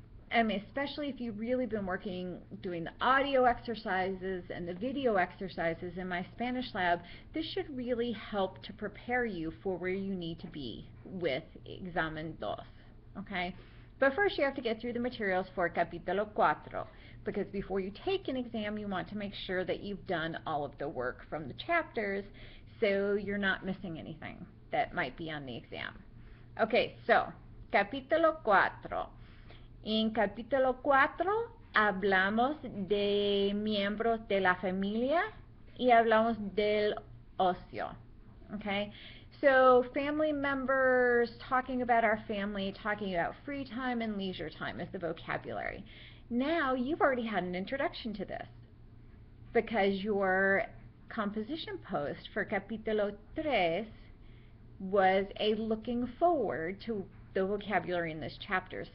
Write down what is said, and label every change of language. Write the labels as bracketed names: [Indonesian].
[English] Especially if you've really been doing the audio exercises and the video exercises in my Spanish lab, this should really help to prepare you for where you need to be with Examen 2, okay? But first you have to get through the materials for capítulo 4, because before you take an exam, you want to make sure that you've done all of the work from the chapters so you're not missing anything that might be on the exam. Okay, so, capítulo 4. [Spanish] En capítulo 4 hablamos de miembros de la familia y hablamos del ocio. [English] Okay? So family members, talking about our family, talking about free time and leisure time is the vocabulary. Now you've already had an introduction to this because your composition post for capítulo 3 was a looking forward to the vocabulary in this chapter.